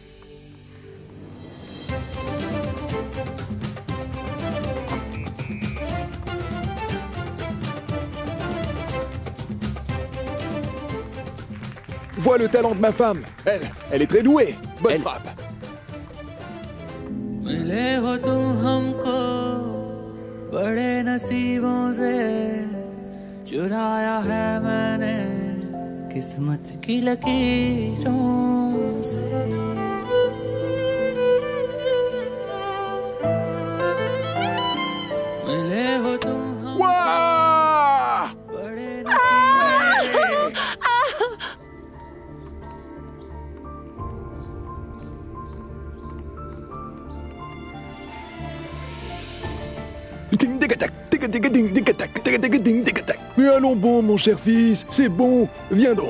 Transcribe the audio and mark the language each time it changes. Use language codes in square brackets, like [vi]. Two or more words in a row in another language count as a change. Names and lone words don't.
[fr] Vois le talent de ma femme. Elle est très douée. Bonne frappe. [hi] मिले हो तुम हमको बड़े नसीबों से चुराया है मैंने किस्मत की लकीरों से मिले हो तुम बड़े नसीबों से [fr] Mais allons bon, mon cher fils, c'est bon. Viens donc.